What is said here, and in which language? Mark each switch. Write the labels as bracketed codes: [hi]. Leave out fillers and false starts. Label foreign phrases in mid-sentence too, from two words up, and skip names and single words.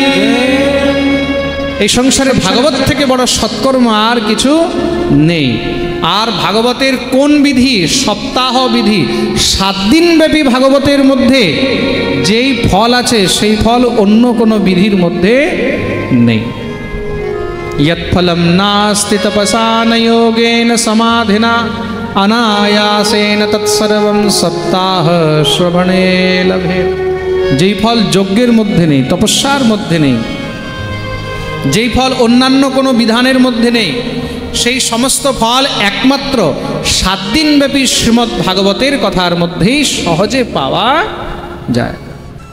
[bn] এই সংসারে ভাগবত থেকে বড় সৎকর্ম আর কিছু নেই। আর ভাগবতের কোন বিধি? সপ্তাহ বিধি। 7 দিন ব্যাপী ভাগবতের মধ্যে যেই ফল আছে, সেই ফল অন্য কোনো বিধির মধ্যে নেই। [sa] यत्फलं नास्ति तपसा न योगेन समाधिना अनायासेन तत्सर्वं सप्ताह श्रवणे लभे। [bn] যেই ফল যজ্ঞের মধ্যে নেই, তপস্যার মধ্যে নেই, যেই ফল অন্যান্য কোনো বিধানের মধ্যে নেই, সেই সমস্ত ফল একমাত্র 7 দিন ব্যাপী শ্রীমদ্ ভাগবতের কথার মধ্যেই সহজে পাওয়া যায়।